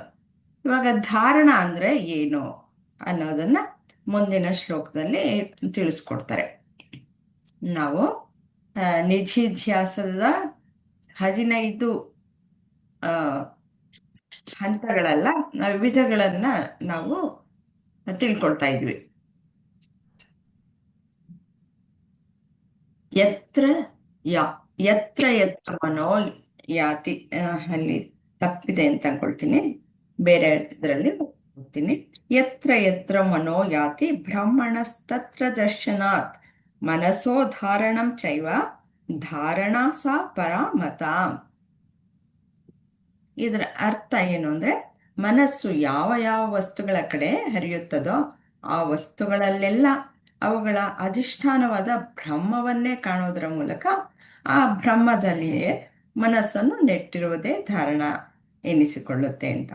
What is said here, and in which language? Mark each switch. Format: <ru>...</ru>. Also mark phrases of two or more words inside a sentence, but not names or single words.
<kn>ಇವಾಗ ಧಾರಣ ಅಂದ್ರೆ ಏನು ಅನ್ನೋದನ್ನ ಮುಂದಿನ ಶ್ಲೋಕದಲ್ಲಿ ತಿಳಿಸ್ಕೊಡ್ತಾರೆ. ನಾವು ನಿಧಿಧ್ಯಾಸದ 15 ಹಂತಗಳಲ್ಲ, ವಿಧಗಳನ್ನ ನಾವು ತಿಳ್ಕೊಳ್ತಾ ಇದ್ವಿ.</kn> <sa>ಯತ್ರ ಯತ್ರ ಮನೋ ಯಾತಿ,</sa> <kn>ಅಲ್ಲಿ ತಪ್ಪಿದೆ ಅಂತ ಅನ್ಕೊಳ್ತೀನಿ, ಬೇರೆ ಇದರಲ್ಲಿ ಹೋಗ್ತೀನಿ.</kn> <sa>ಯತ್ರ ಮನೋ ಯಾತಿ ಬ್ರಹ್ಮಣಸ್ತತ್ರ ದರ್ಶನಾತ್ ಮನಸೋ ಧಾರಣಂ ಚೈವ ಧಾರಣಾ ಸಾ ಪರಾಮತಾಂ.</sa> <kn>ಇದರ ಅರ್ಥ ಏನು ಅಂದ್ರೆ, ಮನಸ್ಸು ಯಾವ ಯಾವ ವಸ್ತುಗಳ ಕಡೆ ಹರಿಯುತ್ತದೋ ಆ ವಸ್ತುಗಳಲ್ಲೆಲ್ಲ ಅವುಗಳ ಅಧಿಷ್ಠಾನವಾದ ಬ್ರಹ್ಮವನ್ನೇ ಕಾಣೋದರ ಮೂಲಕ ಆ ಬ್ರಹ್ಮದಲ್ಲಿಯೇ ಮನಸ್ಸನ್ನು ನೆಟ್ಟಿರುವುದೇ ಧಾರಣ ಎನಿಸಿಕೊಳ್ಳುತ್ತೆ ಅಂತ.</kn>